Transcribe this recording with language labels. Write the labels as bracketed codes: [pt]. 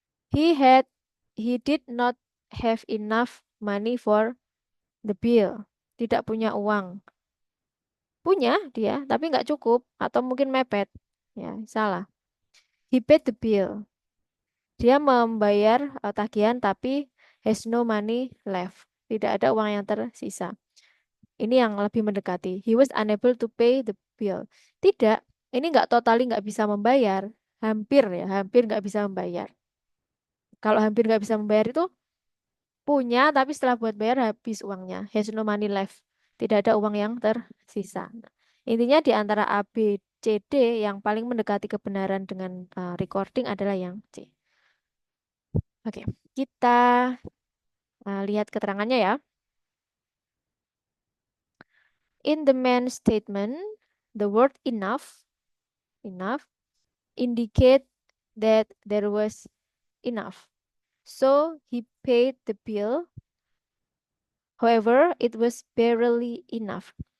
[en] He did not have enough money for the bill. [id] Tidak punya uang Punya dia, tapi nggak cukup atau mungkin mepet. Ya, salah. [en] He paid the bill. [id] Dia membayar tagihan tapi [en] has no money left. [id] Tidak ada uang yang tersisa. Ini yang lebih mendekati. [en] He was unable to pay the bill. [id] Tidak, ini nggak totally nggak bisa membayar. Hampir ya, hampir nggak bisa membayar. Kalau hampir nggak bisa membayar itu punya, tapi setelah buat bayar habis uangnya. [en] Has no money left. [id] Tidak ada uang yang tersisa. Intinya di antara A, B, C, D yang paling mendekati kebenaran dengan recording adalah yang C. Oke, kita lihat keterangannya ya. [en] In the main statement, the word enough indicate that there was enough. So he paid the bill. However, it was barely enough.